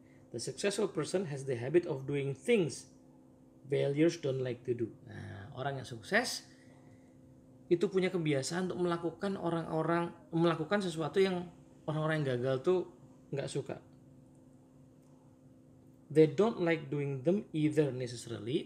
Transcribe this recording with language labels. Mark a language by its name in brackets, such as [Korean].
[English] The successful person has the habit of doing things failures don't like to do. [Indonesian] Nah, orang yang sukses itu punya kebiasaan untuk melakukan sesuatu yang orang-orang yang gagal tuh nggak suka. [English] They don't like doing them either necessarily.